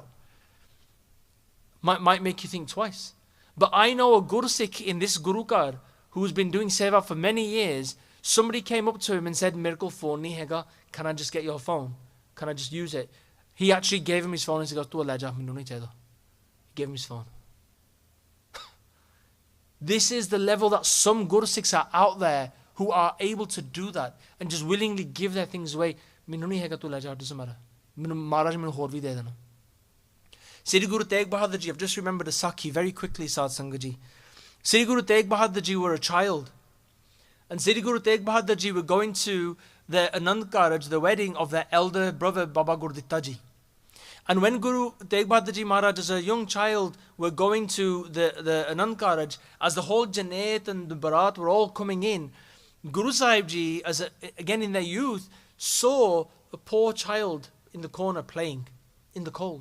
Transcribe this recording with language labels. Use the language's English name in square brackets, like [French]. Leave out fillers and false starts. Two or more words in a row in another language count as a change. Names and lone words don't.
[English] Might make you think twice. But I know a Guru Sikh in this Gurukar who's been doing seva for many years. Somebody came up to him and said, [Punjabi] "ਮੇਰੇ ਕੋ phone ਨਹੀਂ ਹੈਗਾ. [English] Can I just get your phone? Can I just use it?" He actually gave him his phone and he said, [Punjabi] "ਤੂੰ ਲੈ ਜਾ, ਮੈਨੂੰ ਨਹੀਂ ਚਾਹੀਏ." [English] He gave him his phone. This is the level that some Guru Sikhs are out there who are able to do that and just willingly give their things away. [Punjabi] ਮੈਨੂੰ ਨਹੀਂ ਹੈਗਾ, ਤੂੰ ਲੈ ਜਾ, [English] doesn't matter. [Punjabi] ਮਹਾਰਾਜ ਮੈਨੂੰ ਹੋਰ ਭੀ ਦੇ ਦੇਣਾ. [English] Sri Guru Tegh Bahadur Ji, I've just remembered a Sakhi very quickly, Sadh Sangat Ji. Sri Guru Tegh Bahadur Ji were a child. And Sri Guru Tegh Bahadur Ji were going to the Anand Karaj, the wedding of their elder brother Baba Gurditta Ji. And when Guru Tegh Bahadur Ji Maharaj as a young child were going to the Anand Karaj, as the whole Janet and the Bharat were all coming in, Guru Sahib Ji, again in their youth, saw a poor child in the corner playing in the cold.